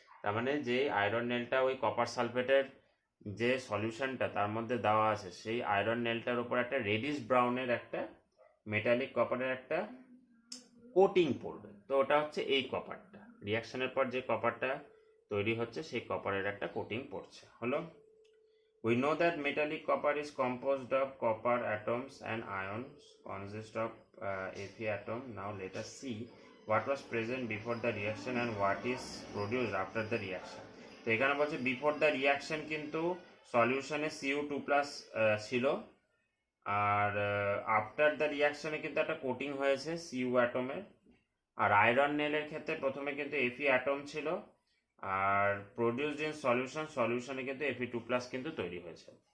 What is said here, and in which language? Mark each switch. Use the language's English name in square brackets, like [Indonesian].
[Bangla] তার মানে যে আয়রন নেলটা ওই কপার সালফেটের যে সলিউশনটা তার মধ্যে দেওয়া আছে, সেই আয়রন নেলটার উপর একটা রেডিশ ব্রাউনের একটা মেটালিক কপারের একটা কোটিং পড়বে। তো ওটা হচ্ছে এই কপারটা, রিয়াকশনের পর যে কপারটা তৈরি হচ্ছে সেই কপারের একটা কোটিং পড়ছে। [English] হলো, we know that metallic copper is composed of copper atoms and ions consist of Fe atom. Now let us see what was present before the reaction and what is produced after the reaction. [Bangla] তো এখানে বলছে [English] before the reaction [Bangla] কিন্তু সলিউশনে Cu2+ ছিল, আর after the রিয়াকশনে কিন্তু একটা coating হয়েছে Cu অ্যাটমের। আর iron নেলের ক্ষেত্রে প্রথমে কিন্তু Fe অ্যাটম ছিল, আর প্রডিউসড ইন সলিউশনে কিন্তু Fe2+ কিন্তু তৈরি হয়েছে।